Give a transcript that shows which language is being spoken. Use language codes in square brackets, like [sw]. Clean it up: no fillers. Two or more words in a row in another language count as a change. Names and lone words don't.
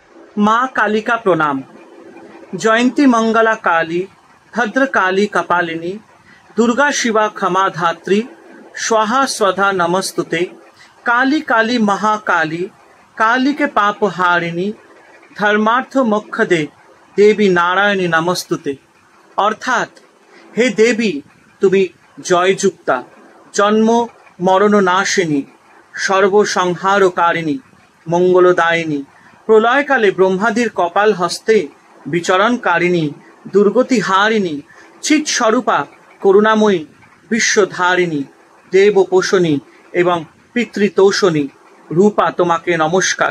[hi] माँ काली का प्रणाम। [sa] जयंती मंगला काली, भद्र काली कपालिनी, दुर्गा शिवा क्षमा धात्री, स्वाहा स्वधा नमस्तुते। काली काली महाकाली, काली के पाप हारिणी, धर्मार्थ मोक्ष दे देवी नारायणी नमस्तुते। [bn] অর্থাৎ হে দেবী, তুমি জয়যুক্তা, জন্ম মরণ নাশিনী, সর্বসংহারকারিণী, মঙ্গলদায়িনী, প্রলয়কালে ব্রহ্মাদির কপাল হস্তে বিচরণকারিণী, দুর্গতি হারিণী, চিৎ স্বরূপা, করুণাময়ী, বিশ্বধারিণী, দেবপোষণী এবং পিতৃতোষণী রূপা তোমাকে নমস্কার।